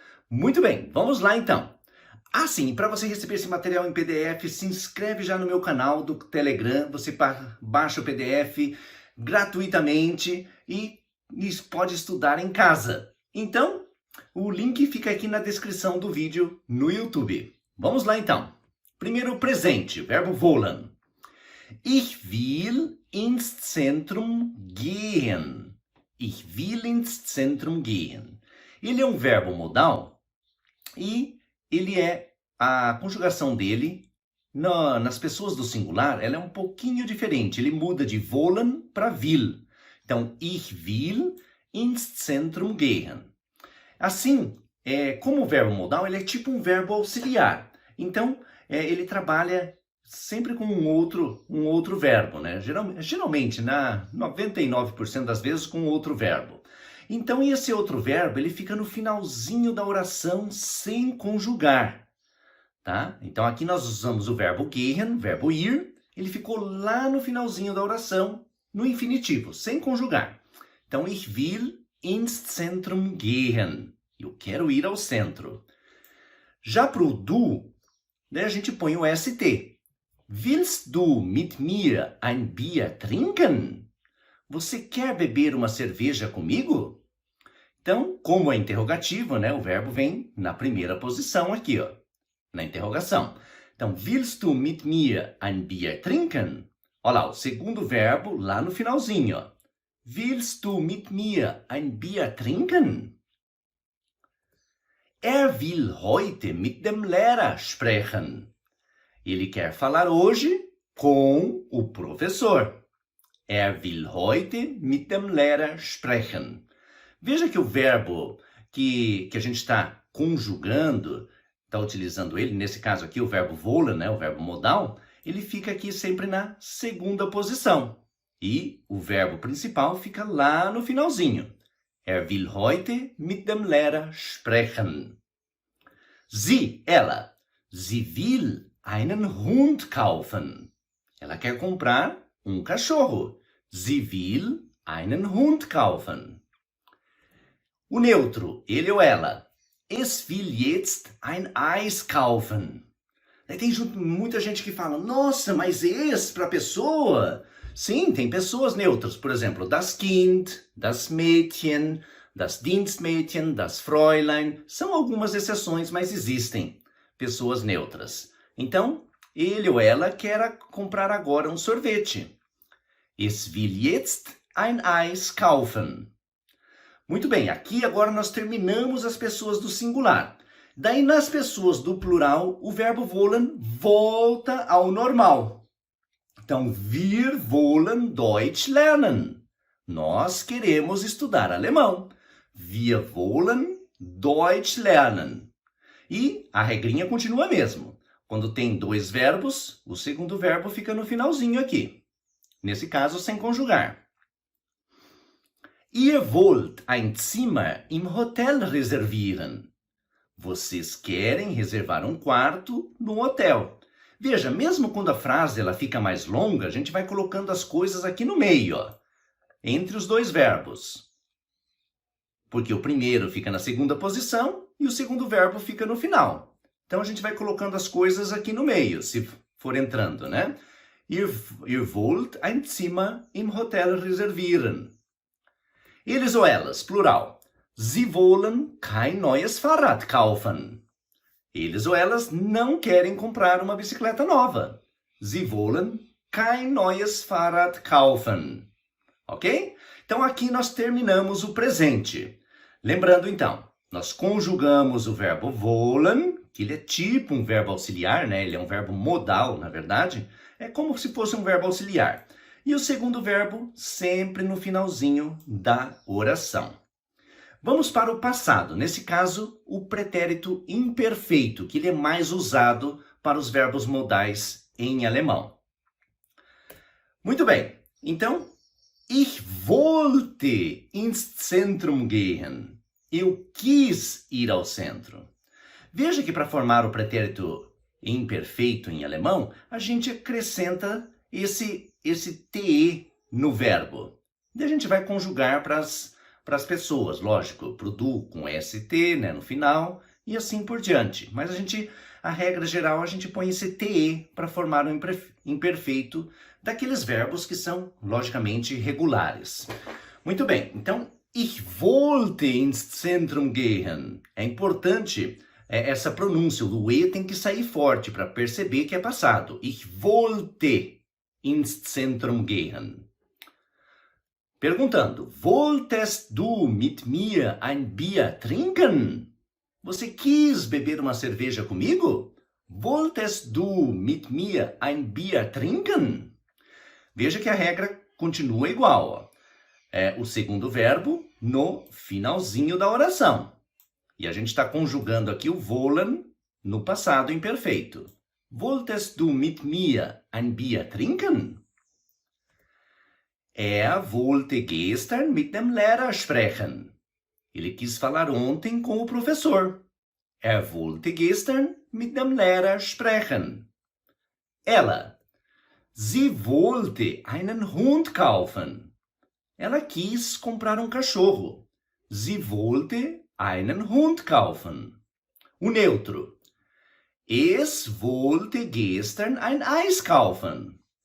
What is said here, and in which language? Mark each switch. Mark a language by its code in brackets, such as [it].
[pt] Muito bem, vamos lá então. Sim, para você receber esse material em PDF, se inscreve já no meu canal do Telegram. Você baixa o PDF gratuitamente e pode estudar em casa. Então, o link fica aqui na descrição do vídeo no YouTube. Vamos lá então. Primeiro, presente, verbo wollen. [de] Ich will ins Zentrum gehen. Ich will ins Zentrum gehen. [pt] Ele é um verbo modal e ele a conjugação dele nas pessoas do singular, ela é um pouquinho diferente. Ele muda de wollen para will. [de] Então, ich will ins Zentrum gehen. [pt] Assim, como o verbo modal, ele é tipo um verbo auxiliar. Então, ele trabalha sempre com um outro verbo, né? Geralmente, na 99% das vezes, com outro verbo. Então, esse outro verbo, ele fica no finalzinho da oração sem conjugar, tá? Então, aqui nós usamos o verbo gehen, verbo ir, ele ficou lá no finalzinho da oração, no infinitivo, sem conjugar. [de] Então, ich will ins Zentrum gehen. [pt] Eu quero ir ao centro. Já para o du, né, a gente põe o ST. [de] Willst du mit mir ein Bier trinken? [pt] Você quer beber uma cerveja comigo? Então, como é interrogativo, né, o verbo vem na primeira posição aqui, ó, na interrogação. [de] Então, willst du mit mir ein Bier trinken? [pt] Olha lá, o segundo verbo lá no finalzinho, ó. [de] Willst du mit mir ein Bier trinken? Will heute mit dem Lehrer sprechen. [pt] Ele quer falar hoje com o professor. [de] Will heute mit dem Lehrer sprechen. [pt] Veja que o verbo que a gente está conjugando, está utilizando ele, nesse caso aqui o verbo wollen, né, o verbo modal, ele fica aqui sempre na segunda posição. E o verbo principal fica lá no finalzinho. [de] Will heute mit dem Lehrer sprechen. [pt] Ela. [de] Sie will einen Hund kaufen. [pt] Ela quer comprar um cachorro. [de] Sie will einen Hund kaufen. [pt] O neutro, ele ou ela. [de] Es will jetzt ein Eis kaufen. [pt] Aí tem muita gente que fala, nossa, mas para pessoa? Sim, tem pessoas neutras, por exemplo, [de] das Kind, das Mädchen, das Dienstmädchen, das Fräulein. [pt] São algumas exceções, mas existem pessoas neutras. Então, ele ou ela quer comprar agora um sorvete. [de] Es will jetzt ein Eis kaufen. [pt] Muito bem, aqui agora nós terminamos as pessoas do singular. Daí, nas pessoas do plural, o verbo wollen volta ao normal. Então, [de] wir wollen Deutsch lernen. [pt] Nós queremos estudar alemão. [de] Wir wollen Deutsch lernen. [pt] E a regrinha continua mesmo. Quando tem dois verbos, o segundo verbo fica no finalzinho aqui. Nesse caso, sem conjugar. [de] Ihr wollt ein Zimmer im Hotel reservieren. [pt] Vocês querem reservar um quarto no hotel. Veja, mesmo quando a frase ela fica mais longa, a gente vai colocando as coisas aqui no meio, ó, entre os dois verbos. Porque o primeiro fica na segunda posição e o segundo verbo fica no final. Então, a gente vai colocando as coisas aqui no meio, se for entrando, né? [de] Ihr wollt ein Zimmer im Hotel reservieren. [pt] Eles ou elas, plural. [de] Sie wollen kein neues Fahrrad kaufen. [pt] Eles ou elas não querem comprar uma bicicleta nova. [de] Sie wollen kein neues Fahrrad kaufen. Ok? [pt] Então aqui nós terminamos o presente. Lembrando então, nós conjugamos o verbo wollen, que ele é tipo um verbo auxiliar, né? Ele é um verbo modal, na verdade. É como se fosse um verbo auxiliar. E o segundo verbo sempre no finalzinho da oração. Vamos para o passado. Nesse caso, o pretérito imperfeito, que ele é mais usado para os verbos modais em alemão. Muito bem. [de] Então, ich wollte ins Zentrum gehen. [pt] Eu quis ir ao centro. Veja que para formar o pretérito imperfeito em alemão, a gente acrescenta esse te no verbo. E a gente vai conjugar para as pessoas, lógico, para o du com st, né, no final, e assim por diante. Mas a regra geral, a gente põe esse te para formar o imperfeito daqueles verbos que são, logicamente, regulares. Muito bem, então, [de] ich wollte ins Zentrum gehen. [pt] É importante essa pronúncia, o e tem que sair forte para perceber que é passado. [de] Ich wollte ins Zentrum gehen. Perguntando, wolltest du mit mir ein Bier trinken? [pt] Você quis beber uma cerveja comigo? [de] Wolltest du mit mir ein Bier trinken? [pt] Veja que a regra continua igual. Ó. É o segundo verbo no finalzinho da oração. E a gente está conjugando aqui o wollen no passado imperfeito. [de] Wolltest du mit mir ein Bier trinken? Er wollte gestern mit dem Lehrer sprechen. [pt] Ele quis falar ontem com o professor. [de] Er wollte gestern mit dem Lehrer sprechen. [pt] Ela. [de] Sie wollte einen Hund kaufen. [pt] Ela quis comprar um cachorro. [de] Sie wollte einen Hund kaufen. [pt] O neutro. [de] Es wollte gestern ein Eis kaufen.